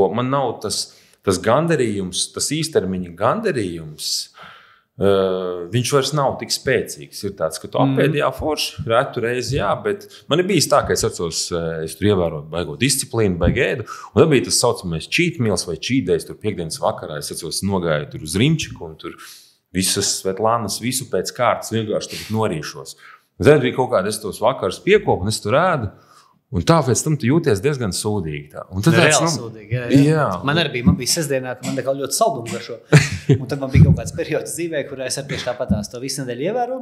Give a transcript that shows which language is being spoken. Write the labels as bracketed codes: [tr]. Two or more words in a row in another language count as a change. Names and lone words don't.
[lv] Man nav tas gandarījums, tas īstermiņa gandarījums, viņš vairs nav tik spēcīgs. Ir tāds, ka tu apēdi, jā, forši, retu reizi, jā, bet man ir bijis tā, ka es atceros, es tur ievēroju baigo disciplīnu, baigu ēdu, un tad bija tas saucamais [en] cheat meals [lv] vai [en] cheat days, [lv] tur piekdienas vakarā, es atceros, nogāju tur uz Rimčiku, un tur visas Svetlānas, visu pēc kārtas vienkārši tur norīšos. Tad bija kaut kāda, es tos vakarus piekopu, un es tur ēdu, un tā pēc tam tu jūties diezgan sūdīgi. Tā. Un tad reāli sūdīgi, jā. Man bija sestdienā, ka man ļoti saldumu garšo. Un tad man bija kaut kāds periods dzīvē, kurā es arī tieši tāpatās to visu nedēļu ievēru.